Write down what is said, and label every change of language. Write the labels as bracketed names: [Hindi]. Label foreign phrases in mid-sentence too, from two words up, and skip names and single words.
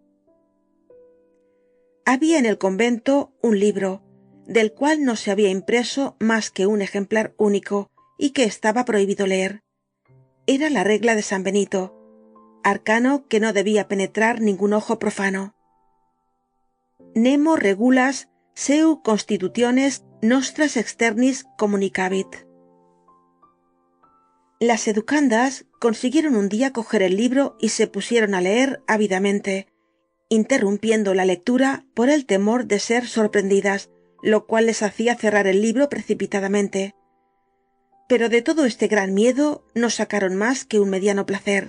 [Spanish] Había en el convento un libro, del cual no se había impreso más que un ejemplar único y que estaba prohibido leer. Era la regla de San Benito, arcano que no debía penetrar ningún ojo profano. [Latin] Nemo regulas seu constitutiones nostras externis communicabit. [Spanish] Las educandas consiguieron un día coger el libro y se pusieron a leer ávidamente, interrumpiendo la lectura por el temor de ser sorprendidas, lo cual les hacía cerrar el libro precipitadamente. Pero de todo este gran miedo no sacaron más que un mediano placer.